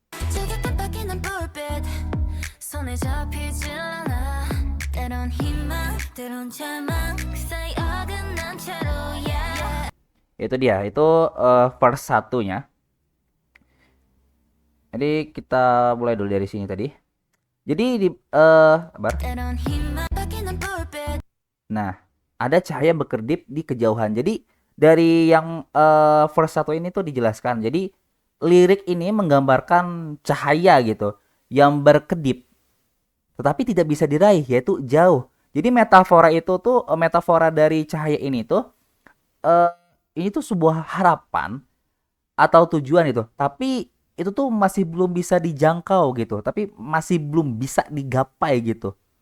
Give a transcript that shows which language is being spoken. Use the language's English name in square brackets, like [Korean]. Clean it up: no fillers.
[Korean] 제게 깜빡이는 불빛 손에 잡히질 않아 때론 희망 때론 절망 그 사이 어긋난 채로 yeah. [Indonesian] Itu dia, itu verse 1-nya. Jadi kita mulai dulu dari sini tadi. Jadi di [Korean] 때론 희망 깜빡이는 불빛 [Indonesian] nah, ada cahaya yang berkedip di kejauhan. Jadi dari yang verse 1 ini tuh dijelaskan. Jadi lirik ini menggambarkan cahaya gitu yang berkedip tetapi tidak bisa diraih, yaitu jauh. Jadi metafora itu tuh metafora dari cahaya ini tuh ini tuh sebuah harapan atau tujuan itu, tapi itu tuh masih belum bisa dijangkau gitu, tapi masih belum bisa digapai gitu.